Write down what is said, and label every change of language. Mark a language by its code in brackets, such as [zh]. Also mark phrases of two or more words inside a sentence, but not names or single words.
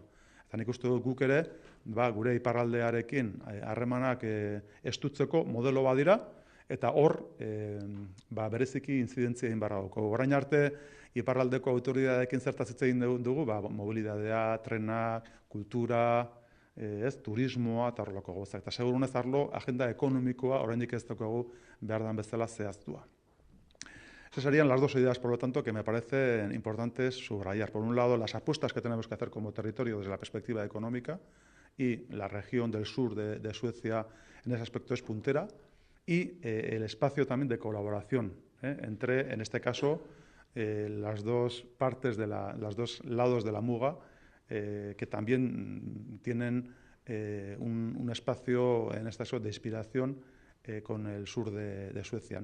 [eu] Eta nik uste dut guk ere, gure iparraldearekin harremanak estutzeko modelo badira, eta hor bereziki intzidentzia egin barra dugu. Orain arte, iparraldeko autoridadeekin zertaz hitz egin dugu, mobilidadea, trenak, kultura, turismoa eta horrelako gauzak. Eta segurunez arlo, agenda ekonomikoa oraindik ez daukagu behar den bezala zehaztua. [es] Esas serían las dos ideas, por lo tanto, que me parecen importantes subrayar. Por un lado, las apuestas que tenemos que hacer como territorio desde la perspectiva económica, y la región del sur de Suecia en ese aspecto es puntera, y el espacio también de colaboración entre, en este caso, las dos partes, los dos lados de la muga, que también tienen un espacio, en este caso, de inspiración con el sur de Suecia.